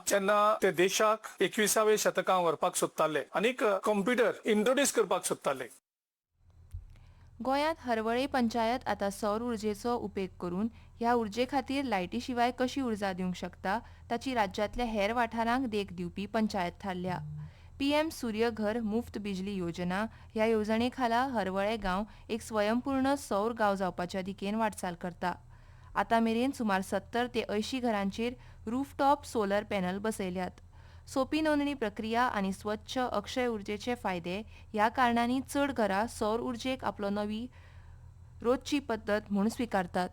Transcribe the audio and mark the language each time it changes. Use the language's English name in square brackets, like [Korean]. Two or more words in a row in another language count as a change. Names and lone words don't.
[Konkani] जेन्ना ते देशाक 21व्या शतकांत व्हरपाक सोदताले आनीक [English] computer introduce [Konkani] करपाक सोदताले. गोंयांत हरवळे पंचायत आतां सौर उर्जेचो उपेग करून ह्या उर्जे खातीर लायटी शिवाय कशी उर्जा दिवंक शकता ताची राज्यांतल्या हेर वाठारांक देख दिवपी पंचायत थारल्या. पीएम सूर्य घर मुफ्त बिजली योजना ह्या येवजणे खाला हरवळे गांव एक स्वयंपूर्ण सौर गांव जावपाच्या दिकेन वाटचाल करता. आतां मेरेन सुमार 70 ते 80 घरांचेर [English] rooftop solar panel [Konkani] बसयल्यात. सोपी नोंदणी प्रक्रिया आनी स्वच्छ अक्षय उर्जेचे फायदे ह्या कारणांनी चड घरां सौर उर्जेक आपलो नवी रोजची पद्दत म्हूण स्विकारतात.